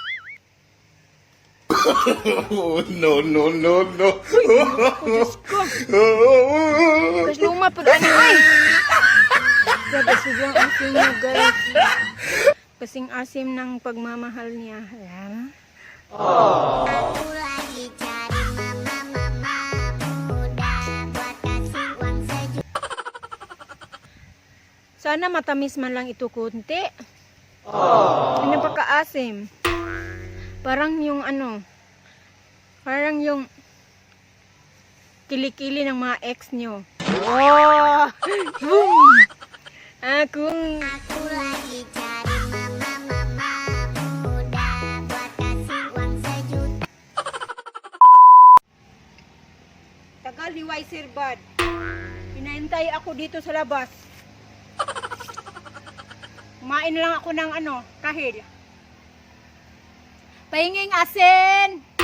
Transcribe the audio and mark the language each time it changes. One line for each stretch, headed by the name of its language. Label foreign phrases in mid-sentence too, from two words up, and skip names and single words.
Filipino: No. Uy, Diyos ko. Tapos luma pag ano, uy. Grabe, sobrang asim niya, guys. Kasing asim ng pagmamahal niya. Ayan.
Indonesian: Aku lagi cari mama muda buat kasih uang sejuta.
Filipino: Sana matamis man lang ito kunti. Hindi napaka-asim. Parang yung parang yung kilikili ng mga ex nyo. Oh! Boom!
Indonesian: Aku lagi cari mama muda buat kasih uang sejuta.
Filipino: Tagal ni Wiser Bad. Hinahintay ako dito sa labas. Kumain lang ako ng kahil. Pahinging asin!